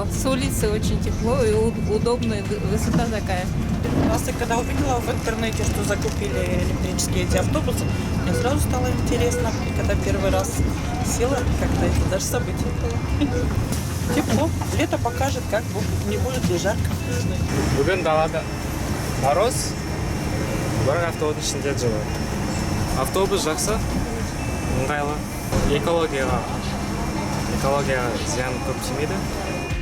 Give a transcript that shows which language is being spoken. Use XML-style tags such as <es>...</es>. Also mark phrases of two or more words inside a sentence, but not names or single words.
<ru>С улицы очень тепло и удобно, и высота такая. Просто когда увидела в интернете, что закупили электрические эти автобусы, мне сразу стало интересно. И когда первый раз села, как-то это даже событие было. Тепло. Лето покажет, как не будет ли жарко.</ru> <kk>Бүгін далада мороз, бірақ автобустың ішінде жылы. Автобус жақсы, ыңғайлы. Экологияға зиян көп тимейді.</kk>